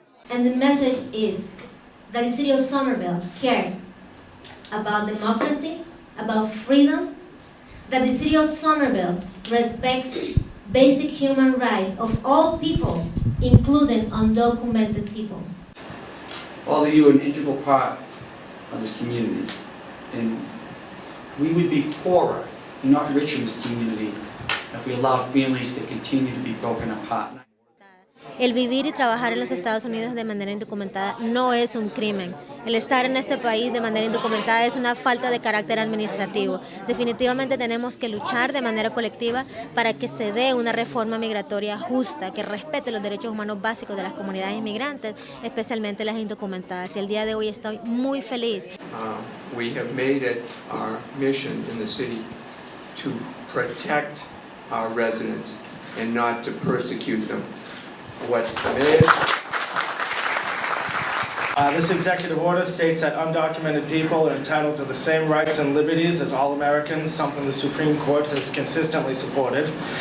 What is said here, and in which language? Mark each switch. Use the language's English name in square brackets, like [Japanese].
[English] And the message is that the city of Somerville cares about democracy, about freedom, that the city of Somerville respects basic human rights of all people, including undocumented people. All of you are an integral part of this community, and we would be poorer, not richer in this community, if we allowed families to continue to be broken apart. [Spanish] El vivir y trabajar en los Estados Unidos de manera indocumentada no es un crimen. El estar en este país de manera indocumentada es una falta de carácter administrativo. Definitivamente tenemos que luchar de manera colectiva para que se dé una reforma migratoria justa, que respete los derechos humanos básicos de las comunidades inmigrantes, especialmente las indocumentadas. Y el día de hoy estoy muy feliz. [English] We have made it our mission in the city to protect our residents and not to persecute them. This executive order states that undocumented people are entitled to the same rights and liberties as all Americans, something the Supreme Court has consistently supported.